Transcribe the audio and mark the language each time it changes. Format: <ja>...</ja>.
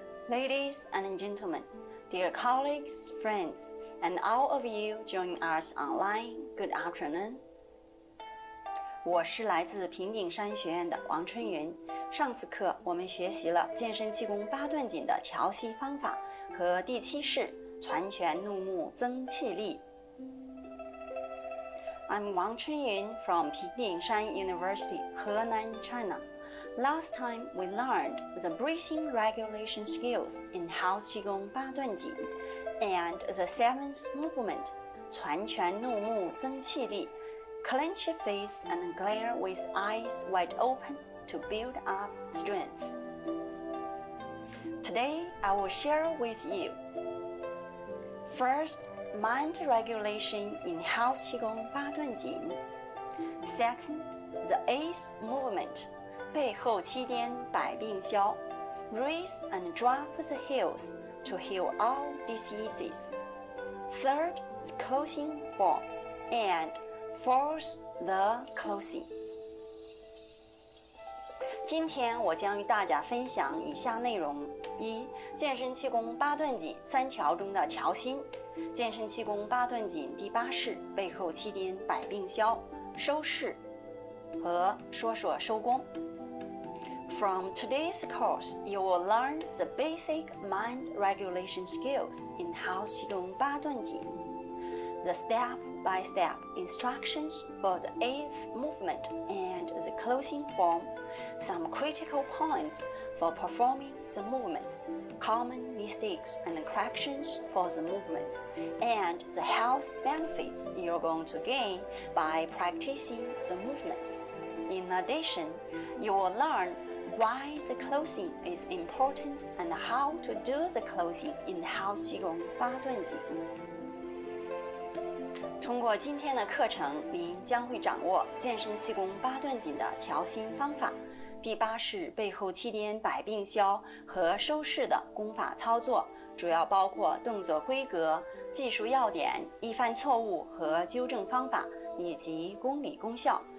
<en>Ladies and gentlemen, dear colleagues, friends, and all of you joining us online, good afternoon.</en> <zh>我是来自平顶山学院的王春云。上次课我们学习了健身气功八段锦的调息方法和第7式传拳怒目增气力。</zh> <en>I'm Wang Chunyun from Pingdingshan University, Henan, China. Last time we learned the breathing regulation skills in House Qigong 八段锦 and the 7th movement, 传拳怒目增气力. Clench your face and glare with eyes wide open to build up strength. Today, I will share with you. First, mind regulation in House Qigong 八段锦. Second, the 8th movement, 背后七颠百病消. Raise and drop the heels to heal all diseases. Third, the closing form, and fourth, the closing.</en> <zh>今天我将与大家分享以下内容：一、健身气功八段锦3条中的调心。健身气功八段锦第8式背后七颠百病消，收式和说说收功。</zh> <en>From today's course, you will learn the basic mind regulation skills in House Qigong 八段锦, the step-by-step instructions for the 8th movement and the closing form, some critical points for performing the movements, common mistakes and corrections for the movements, and the health benefits you're going to gain by practicing the movements. In addition, you will learn why the closing is important and how to do the closing in House Qigong 八段锦。</en> <zh>通过今天的课程，您将会掌握健身气功八段锦的调心方法，第8式背后七颠百病消和收式的功法操作，主要包括动作规格、技术要点、易犯错误和纠正方法，以及功理功效。</zh>